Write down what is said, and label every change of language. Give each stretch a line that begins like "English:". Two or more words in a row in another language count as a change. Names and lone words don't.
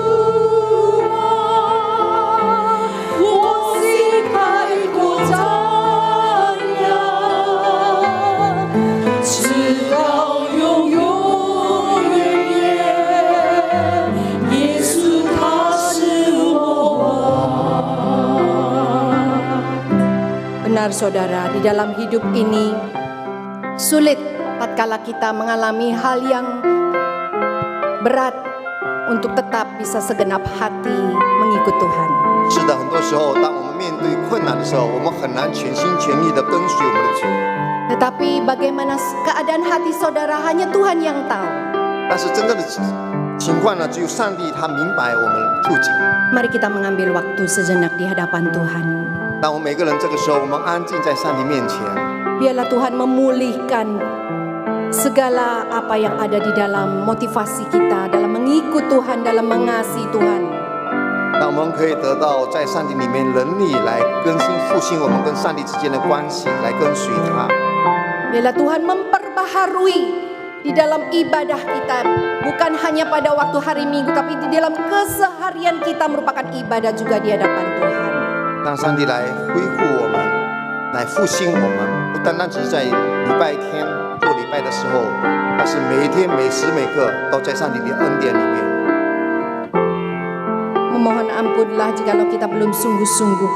Chinese: 啊，我心开阔张扬，直到永永远远，耶稣他是我
Indonesian: 王。Benar saudara, di dalam hidup ini sulit tatkala kita mengalami hal yang berat untuk tetap bisa segenap hati mengikut Tuhan.
Chinese: 是的，很多时候，当我们面对困难的时候，我们很难全心全意的跟随我们的主。
Indonesian: Tetapi bagaimana keadaan hati saudara hanya Tuhan yang tahu.
Chinese: 但是真正的情况呢，只有上帝他明白我们处境。
Indonesian: Mari kita mengambil waktu sejenak di hadapan Tuhan.
Chinese: 当我们每个人这个时候，我们安静在上帝面前，
Indonesian: Biarlah Tuhan memulihkan segala apa yang ada di dalam motivasi kita, dalam mengikut Tuhan, dalam mengasihi Tuhan.
Chinese: 让我们可以得到在上帝里面能力来更新复兴我们跟上帝之间的关系，来跟随他。
Indonesian: Biarlah Tuhan memperbaharui di dalam ibadah kita, bukan hanya pada waktu hari Minggu, tapi di dalam keseharian kita merupakan ibadah juga di hadapan Tuhan.
Chinese: 让上帝来恢复我们，来复兴我们。 不单单只是在礼拜天做礼拜的时候，但是每一天每时每刻都在上帝的恩典里面。
Indonesian: Memohon ampunlah jikalau kita belum sungguh-sungguh.